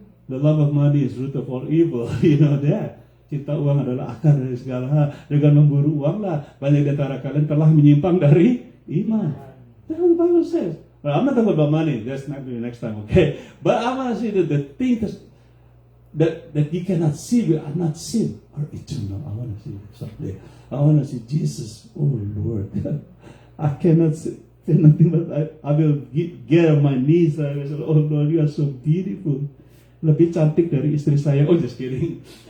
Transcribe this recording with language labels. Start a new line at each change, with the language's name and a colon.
English: The love of money is root of all evil. You know that.
Indonesian: Cinta uang adalah akar dari segala hal. Dengan memburu uang lah, banyak di antara kalian telah menyimpang dari iman.
English: That's what the Bible says. Well, I'm not talking about money. That's not the next time, okay? But I want to say that the things that you cannot see, are not seen, are eternal. I want to see someday. I want to see Jesus. Oh Lord, I cannot say nothing but I will get on my knees. I will say, oh Lord, you are so beautiful.
Indonesian: Lebih cantik dari istri saya.
English: Oh, just kidding.